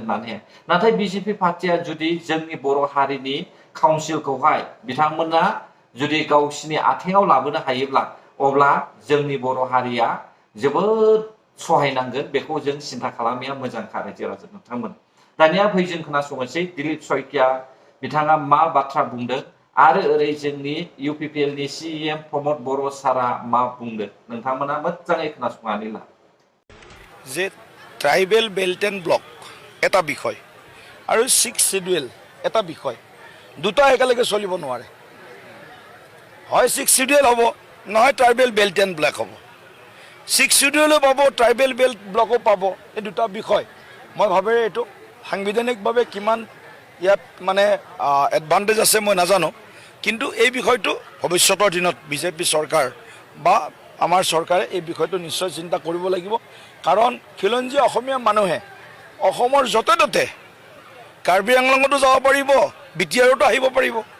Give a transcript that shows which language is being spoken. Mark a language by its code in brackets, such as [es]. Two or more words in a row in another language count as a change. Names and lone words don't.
[brx] होननानै नाथाय बिजेपि पार्टिया जुदि जोंनि बर' हारिनि काउन्सिलखौहाय बिथांमोना जुदि गावसिनि आथिङाव लाबोनो हायोब्ला अब्ला जोंनि बर' हारिया जोबोद सहायनांगोन बेखौ जों सिन्था खालामनाया मोजांखा रायजो राजा नोंथांमोन दानिया फै जों खोनासंनोसै दिलीप शइकिया बिथाङा मा बाथ्रा बुंदों आरो ओरै जोंनि इउपिपिएलनि सिएम प्रमद बर' सारा मा बुंदों नोंथांमोना मोजाङै खोनासंनानै ला [as] যে [en] tribal belt and block [as] এটা বিষয় আৰু 6 শিডিউল এটা বিষয় দুটা একেলগে চলিব নোৱাৰে হয় 6 শিডিউল হ'ব নহয় [en] tribal belt and block [as] হ'ব 6 শিডিউলো পাব [en] tribal belt blockো [as] পাব এই দুটা বিষয় মই ভাবে এইটো সাংবিধানিকভাৱে কিমান ইয়াত মানে এডভান্টেজ আছে মই নাজানো কিন্তু এই বিষয়টো ভৱিষ্যতৰ দিনত বিজেপি চৰকাৰ বা আমাৰ চৰকাৰে এই বিষয়টো নিশ্চয় চিন্তা কৰিব লাগিব কাৰণ খিলঞ্জীয়া অসমীয়া মানুহে অসমৰ য'তে ত'তে কাৰ্বি আংলঙতো যাব পাৰিব বিটিআৰতো আহিব পাৰিব